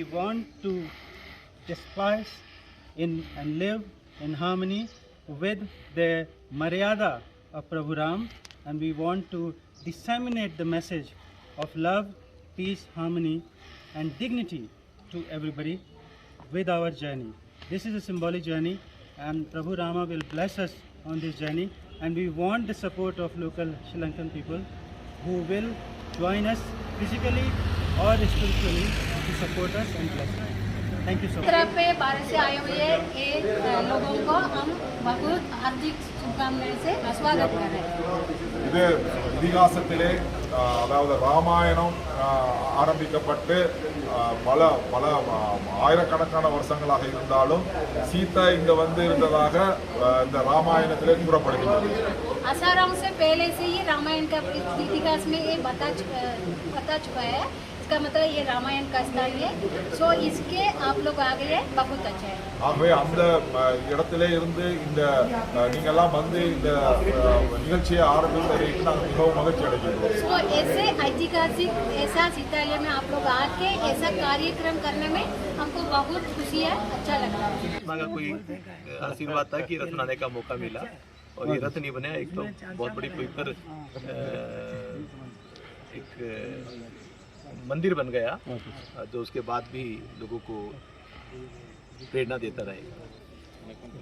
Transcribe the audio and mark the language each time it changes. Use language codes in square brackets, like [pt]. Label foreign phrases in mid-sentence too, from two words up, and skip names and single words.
[en] We want to despise and live in harmony with the Maryada of Prabhu Ram, and we want to disseminate the message of love, peace, harmony and dignity to everybody with our journey. This is a symbolic journey, and Prabhu Rama will bless us on this journey, and we want the support of local Sri Lankan people who will join us physically or spiritually to support us and bless us. Thank you so much. [hi] तरफ पे बाहर से आए हुए लोगों को हम बहुत हार्दिक शुभकामनाएं से स्वागत कर रहे हैं। [ta] இது இதிகாசத்திலே அதாவது ராமாயணம் ஆரம்பிக்கப்பட்டு பல பல ஆயிரக்கணக்கான வருஷங்களாக இருந்தாலும் சீதா இங்க வந்து இருந்ததாக இந்த ராமாயணத்திலே கூறப்படுகிறது. [hi] हजारों से पहले से ही रामायण का इतिहास में ये बता चुका है। इसका मतलब ये रामायण का स्थान है। सो इसके आप लोग आ गए, बहुत अच्छा है। [ta] ஆகவே அந்த இடத்திலே இருந்து இந்த நீங்கெல்லாம் வந்து இந்த நிகழ்ச்சியை ஆரம்பித்ததற்கு நாங்கள் மிகவும் மகிழ்ச்சி அடைகிறோம். [hi] सो ऐसे ऐतिहासिक ऐसा सीतालय में आप लोग आके ऐसा कार्यक्रम करने में हमको बहुत खुशी है, अच्छा लग रहा है। मांगा कोई आशीर्वाद था कि रथ बनाने का मौका मिला और ये रथ नहीं बना, एक तो बहुत बड़ी पवित्र एक मंदिर बन गया जो उसके बाद भी लोगों को प्रेरणा देता रहेगा।